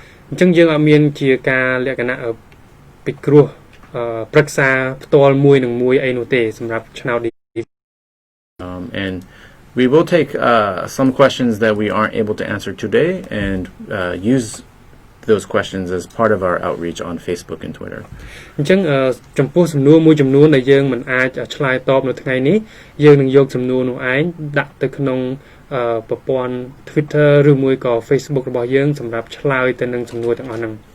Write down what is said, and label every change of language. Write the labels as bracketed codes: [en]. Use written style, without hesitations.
[km] អញ្ចឹងយើងអត់មានជាការលក្ខណៈពិគ្រោះប្រឹក្សាផ្ទាល់មួយនឹងមួយអីនោះទេសម្រាប់ឆ្នោត [en] And we will take some questions that we aren't able to answer today and use those questions as part of our outreach on Facebook and Twitter. [km] អញ្ចឹងចំពោះសំណួរមួយចំនួនដែលយើងមិនអាចឆ្លើយតបនៅថ្ងៃនេះយើងនឹងយកសំណួរនោះឯងដាក់ទៅក្នុងប្រព័ន្ធ Twitter ឬមួយក៏ Facebook របស់យើងសម្រាប់ឆ្លើយទៅនឹងសំណួរទាំងអស់ហ្នឹង